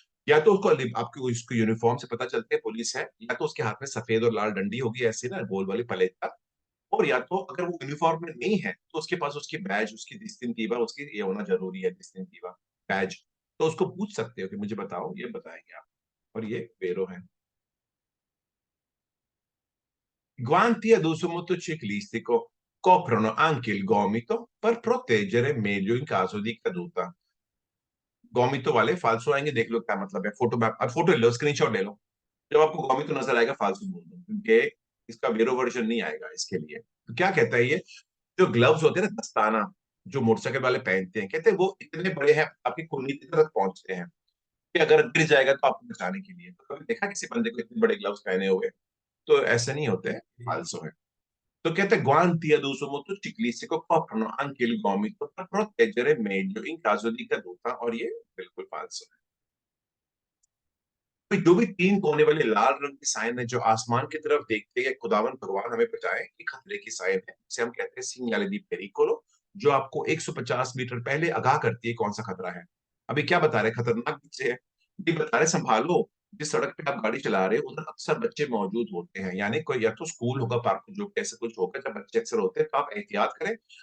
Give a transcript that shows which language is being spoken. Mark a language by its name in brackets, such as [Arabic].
[Hindi] या तो उसको आपकी उसको यूनिफॉर्म से पता चलता है पुलिस है, या तो उसके हाथ में सफेद और लाल डंडी होगी ऐसी ना, गोल वाली पलेटा। और या तो अगर वो यूनिफॉर्म में नहीं है तो उसके पास उसकी बैज, उसकी डिस्टिंक्टिवा, उसकी ये होना जरूरी है, डिस्टिंक्टिवा बैज। तो उसको पूछ सकते हो कि मुझे बताओ, ये बताएंगे आप। और ये वेरो है। [Italian] Guanti ad uso motociclistico coprono anche il gomito per proteggere meglio in caso di caduta। [Hindi] गोमितो वाले फालसू आएंगे, देख लो क्या मतलब है, फोटो में अब फोटो ले लो, स्क्रीनशॉट ले लो। जब आपको गोमितो नजर आएगा फालसू बोल दो, क्योंकि इसका वेरो वर्जन नहीं आएगा इसके लिए। तो क्या कहता है ये, जो ग्लव्स होते हैं ना, दस्ताना, जो मोटरसाइकिल वाले पहनते हैं, कहते हैं वो इतने बड़े हैं, आपकी कुल्ली तक पहुंचते हैं कि अगर गिर जाएगा तो आपको बचाने के लिए। तो कभी देखा किसी बंदे को इतने बड़े ग्लव्स पहने हुए? तो ऐसे नहीं होते हैं, फालसू है। तो कहते [Italian] guanti ad uso motociclistico coprono anche il gomito per proteggere meglio in caso di caduta। [Hindi] और ये बिल्कुल फालतू है। तो जो भी तीन कोने वाले लाल रंग की साइन है, जो आसमान की तरफ देखते हैं, खुदावन भगवान हमें बचाए, ये खतरे की साइन है, इसे हम कहते हैं [Italian] segnale di pericolo। [Hindi] जो आपको 150 मीटर पहले आगाह करती है कौन सा खतरा है। अभी क्या बता रहे, खतरनाक पीछे है, ये बता रहे संभालो। जिस सड़क पे आप गाड़ी चला रहे हो उधर अक्सर बच्चे मौजूद होते हैं, यानी कोई या तो स्कूल होगा, पार्क जो ऐसे कुछ होगा जब बच्चे अक्सर होते हैं, तो आप एहतियात करें।